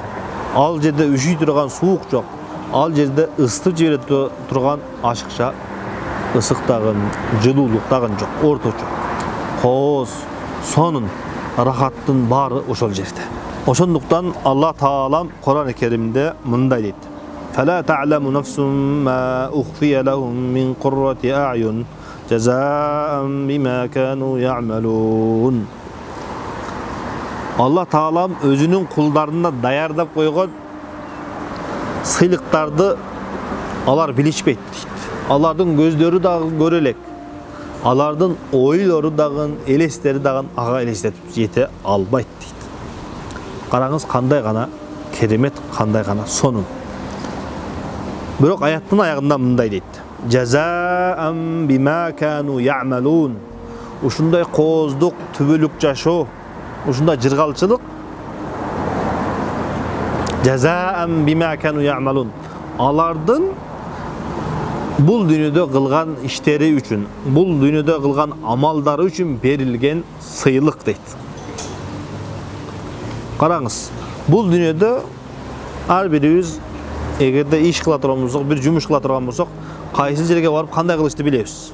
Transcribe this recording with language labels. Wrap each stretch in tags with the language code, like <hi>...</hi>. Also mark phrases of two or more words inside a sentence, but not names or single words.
<ky>Ал жерде үшүй турган суук жок. Ал жерде ыстып жибере турган ашыкча ысык дагы, жылуулук дагы жок, орточо. Кооз, сонун, рахаттын баары ошол жерде. Ошондуктан Алла Таалам Кур'ан-ы Керимде мындай дейт:</ky> <ar>"فلا تعلم نفس ما أخفي لهم من قرة أعين جزاء بما كانوا يعملون."</ar> <ky>Алла Таалам өзүнүн кулдарына даярдап койгон сыйлыктарды алар билишпейт дейт. Алардын көздөрү дагы көрө элек. Алардын ойлору дагы, элестери дагы ага элестетип жете албайт дейт. Караңыз, кандай гана керемет, кандай гана сонун. Бирок аяттын аягында мындай дейт:</ky> <ar>"جزاء بما كانوا يعملون."</ar> <ky>Ушундай кооздук, түбөлүк жашоо, ушундай жыргалчылык</ky> <ar>جزاء بما كانوا يعملون.</ar> <ky>Алардын бул дүйнөдө кылган иштери үчүн, бул дүйнөдө кылган амалдары үчүн берилген сыйлык дейт. Караңыз, бул дүйнөдө ар бирибиз эгерде иш кыла турган болсок, бир жумуш кыла турган болсок, кайсы жерге барып кандай кылышты билебиз.</ky>